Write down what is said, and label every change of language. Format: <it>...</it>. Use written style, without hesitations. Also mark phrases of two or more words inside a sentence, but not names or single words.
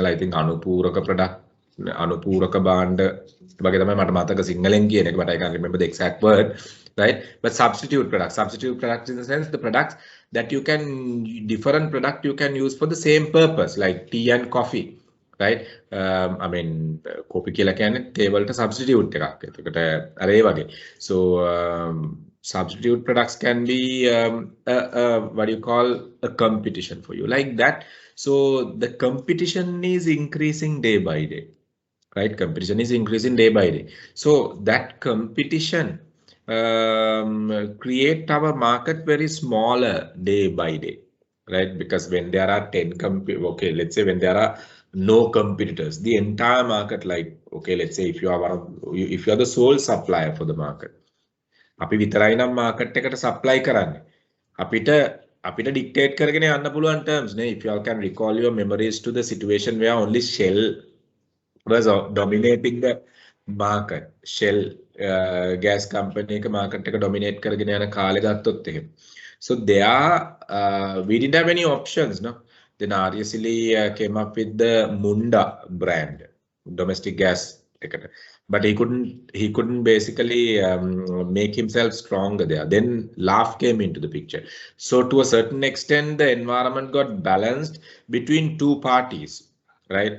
<en>I think Anupuraka product, Anupuraka band. But I can't remember the exact word, right? But substitute products in the sense the products that you can, different product you can use for the same purpose, like tea and coffee, right? I mean,</en> <si>coffee කියලා කියන්නේ තේ වලට substitute එකක්. එතකොට අර ඒ වගේ.</si> <en>So substitute products can be what do you call a competition for you, like that. So the competition is increasing day by day, right? Competition is increasing day by day. So that competition create our market very smaller day by day, right? Because when there are 10 okay, let's say when there are no competitors, the entire market, like, okay, let's say if you are if you are the sole supplier for the market,</en> <si>අපි විතරයි නම් market එකට supply කරන්නේ. අපිට dictate කරගෙන යන්න පුළුවන් terms නේ.</si> <en>If you all can recall your memories to the situation where only Shell was dominating the market. Shell gas company</en> <si>එක market එක dominate කරගෙන යන කාලේ ගත්තොත් එහෙම.</si> <en>So there, we didn't have any options, no. Then RSLE came up with the Munda brand, domestic gas ticket, but he couldn't basically make himself stronger there. Then LAF came into the picture. So to a certain extent, the environment got balanced between two parties, right?</en>